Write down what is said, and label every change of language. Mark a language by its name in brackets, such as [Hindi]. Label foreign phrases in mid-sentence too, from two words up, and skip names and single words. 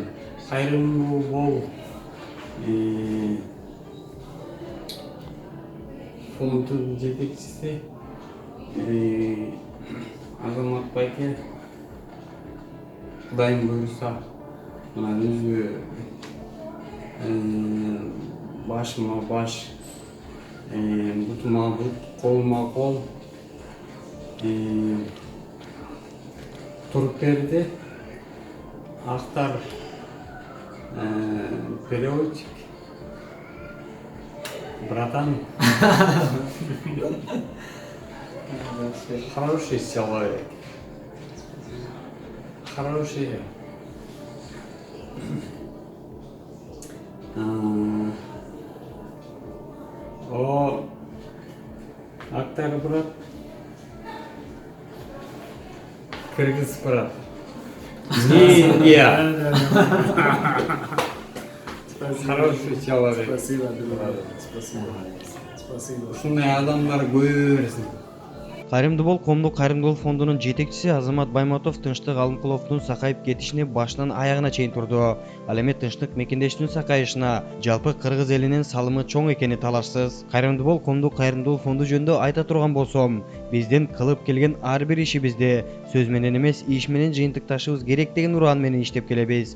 [Kyrgyz] Кайрымдуу бол фонддун жетекчиси Азамат байке, Кудайым буйруса мына өзү башыма баш, бутума бут, колума кол туруп берди. [Russian] Актар переводчик, братан, хороший человек, хороший. О, Актар брат, кыргыз брат. Не, хороший человек. Спасибо, брат. Спасибо. [Kyrgyz] Ушундай адамдар көбөйө берсин. Кайрымдуу бол коомдук кайрымдуулук фондунун жетекчиси Азамат Байматов Тынчтык Алымкуловдун сакайып кетишине башынан аягына чейин турду. Ал эми тынчтык мекендешинин сакайышына жалпы кыргыз элинин салымы чоң экени талашсыз. Кайрымдуу бол коомдук кайрымдуулук фонду жөнүндө айта турган болсом, биздин кылып келген ар бир ишибизди сөз менен эмес, иш менен жыйынтыкташыбыз керек деген ураан менен иштеп келебиз.